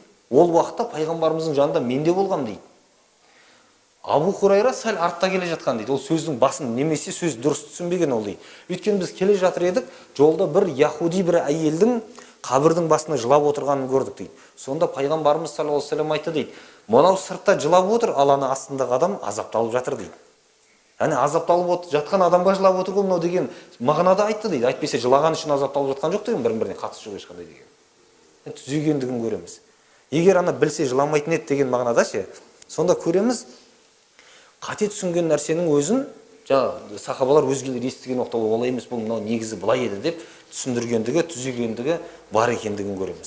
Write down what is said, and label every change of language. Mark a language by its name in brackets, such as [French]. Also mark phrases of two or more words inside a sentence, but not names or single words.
[Kazakh] Ол уақытта пайғамбарымыздың жанында мен де болғам дейді. Абу Хурайра сәл артта келе жатқан дейді. Ол сөздің басын немесе сөз дұрыс түсінбеген ол дейді. Өйткені біз келе жатыр едік, жолда бір яхуди бір әйелдің қабірдің басында жылап отырғанын көрдік дейді. Сонда пайғамбарымыз [Arabic] صلى الله عليه وسلم [Kazakh] айтты дейді. Мынау сыртта жылап отыр, ал ана астындағы адам азапталып жатыр дейді. Яғни азапталып жатқан адамға жылап отыр ғой мынау деген мағынада айтты дейді. Айтпесе жылаған үшін азапталып жатқан жоқ деген бірін-біріне қатысы жоқ ешқандай деген. Түзегендігін көреміз. Егер ана білсе жыламайтын еді деген мағынада ше, сонда көреміз қате түсінген нәрсенің өзін сахабалар өзгелер естіген уақытта олай емес, бұл мынау негізі былай еді деп түсіндіргендігі, түзегендігі бар екендігін көреміз.